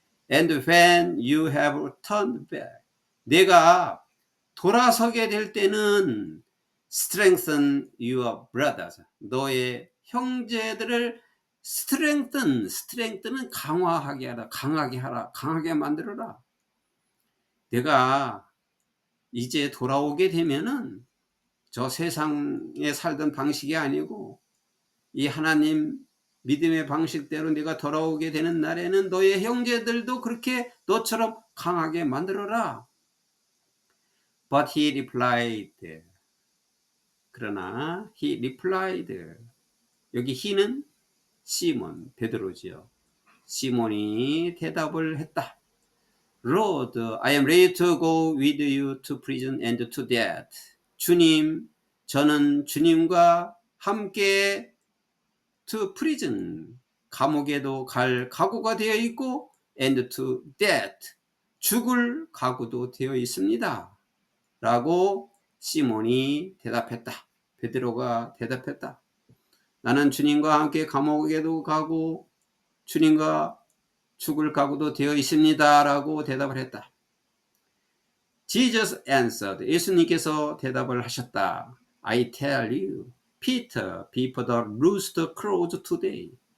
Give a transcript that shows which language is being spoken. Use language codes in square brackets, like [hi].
[en] And when you have turned back, [ko] 내가 돌아서게 될 때는 [en] strengthen your brothers. [ko] 너의 형제들을 strengthen은 강하게 만들어라. 내가 이제 돌아오게 되면은 저 세상에 살던 방식이 아니고 이 하나님 믿음의 방식대로 네가 돌아오게 되는 날에는 너의 형제들도 그렇게 너처럼 강하게 만들어라. [en] But he replied, [ko] 그러나 [en] he replied. [ko] 여기 he는 시몬 베드로지요. 시몬이 대답을 했다. [en] Lord, I am ready to go with you to prison and to death. [ko] 주님, 저는 주님과 함께 [en] to prison, [ko] 감옥에도 갈 각오가 되어 있고 [en] and to death, [ko] 죽을 각오도 되어 있습니다. 라고 시몬이 대답했다. 베드로가 대답했다. 나는 주님과 함께 감옥에도 가고 주님과 죽을 각오도 되어 있습니다. 라고 대답을 했다. [en] Jesus answered. [ko] 예수님께서 대답을 하셨다. [en] I tell you, Peter, before the rooster crows today.